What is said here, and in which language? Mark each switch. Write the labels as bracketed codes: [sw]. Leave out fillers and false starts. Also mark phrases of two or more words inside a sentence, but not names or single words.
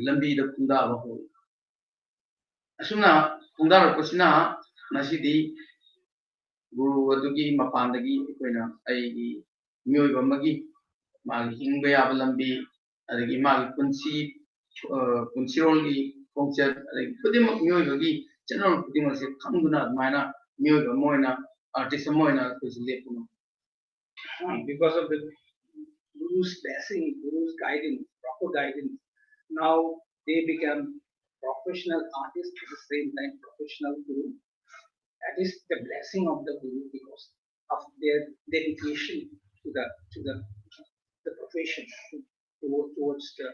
[mni] ꯂꯝꯕꯤꯗ ꯈꯣꯡꯗꯥꯕ ꯍꯧꯏ ꯑꯁꯨꯝꯅ ꯈꯣꯡꯗꯥꯔꯛꯄꯁꯤꯅ ꯉꯁꯤꯗꯤ ꯒꯨꯔꯨ ꯑꯗꯨꯒꯤ ꯃꯄꯥꯟꯗꯒꯤ ꯑꯩꯈꯣꯏꯅ ꯑꯩꯒꯤ ꯃꯤꯑꯣꯏꯕ ꯑꯃꯒꯤ ꯃꯥꯒꯤ ꯍꯤꯡꯕ ꯌꯥꯕ ꯂꯝꯕꯤ ꯑꯗꯒꯤ ꯃꯥꯒꯤ ꯄꯨꯟꯁꯤꯔꯣꯜꯒꯤ ꯈꯣꯡꯆꯠ ꯑꯗꯒꯤ ꯈꯨꯗꯤꯡꯃꯛ ꯃꯤꯑꯣꯏꯕꯒꯤ ꯆꯠꯅꯔꯣꯜ ꯈꯨꯗꯤꯡꯃꯛꯁꯦ ꯈꯪꯗꯨꯅ ꯑꯗꯨꯃꯥꯏꯅ ꯃꯤꯑꯣꯏꯕ ꯑꯃ ꯑꯣꯏꯅ ꯑꯥꯔꯇꯤꯁ ꯑꯃ ꯑꯣꯏꯅ ꯑꯩꯈꯣꯏꯁꯦ ꯂꯦꯞꯄ ꯉꯝꯃꯤ. [en] Because of the Guru's blessing, Guru's guidance, proper guidance, now they become professional artists at the same time professional Guru. That is the blessing of the Guru because of their dedication to the profession, towards the.